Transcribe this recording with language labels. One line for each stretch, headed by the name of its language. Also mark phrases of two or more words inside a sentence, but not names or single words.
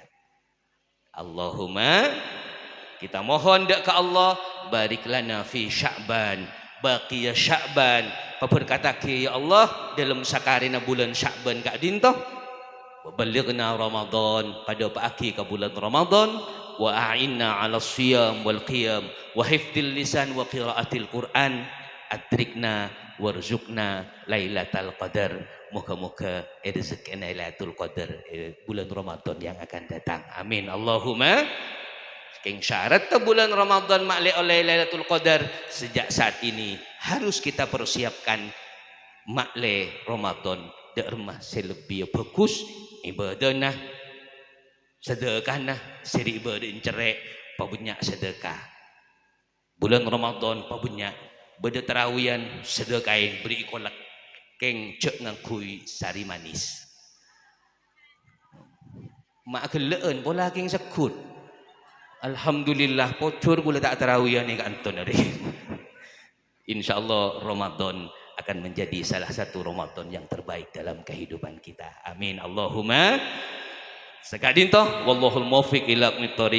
Arabic: Allahumma
Madurese: kita mohon dek ke Allah
Arabic: بارك لنا في شعبان بقية شعبان.
Madurese: Berkata ke ya Allah dalam sakarina bulan Sya'ban kak dintoh
Arabic: وبلغنا رمضان
Madurese: pada paaki ke bulan Ramadan
Arabic: وأعنا على الصيام والقيام وحفظ اللسان وقراءة القرآن أدركنا وارزقنا ليلة القدر.
Indonesian: Moga-moga rezeki Lailatul Qadar bulan Ramadan yang akan datang. Amin. Allahumma.
Madurese: King syarat bulan Ramadan maklek oleh Lailatul Qadar sejak saat ini
Indonesian: harus kita persiapkan
Madurese: maklek Ramadan dermah selebih bagus ibadahna sedekahna seri ibadah cerek pabunya sedekah bulan Ramadan pabunya beda terawian sedekain beri kolak keng cek ngakui sari manis mak keleen pola keng sekut. Alhamdulillah pocor gula tak terawian ni kanton hari.
Indonesian: Insyaallah Ramadan akan menjadi salah satu Ramadan yang terbaik dalam kehidupan kita. Amin. Allahumma.
Arabic: Sekadinto والله الموفق إلى أقوم الطريق.